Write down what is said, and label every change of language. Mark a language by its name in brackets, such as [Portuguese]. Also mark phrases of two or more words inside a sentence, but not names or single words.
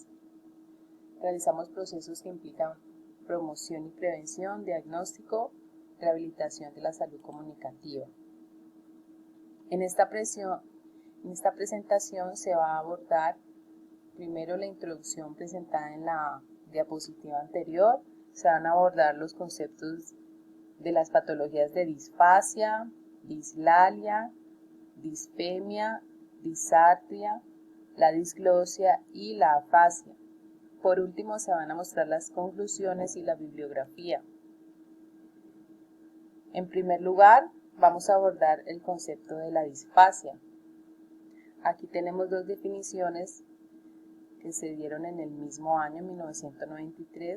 [Spanish] Realizamos procesos que implican promoción y prevención, diagnóstico, rehabilitación de la salud comunicativa. En esta presentación se va a abordar primero la introducción presentada en la diapositiva anterior. Se van a abordar los conceptos de las patologías de disfasia, dislalia, disfemia, disartria, la disglosia y la afasia. Por último, se van a mostrar las conclusiones y la bibliografía. En primer lugar, vamos a abordar el concepto de la disfasia. Aquí tenemos dos definiciones que se dieron en el mismo año, 1993.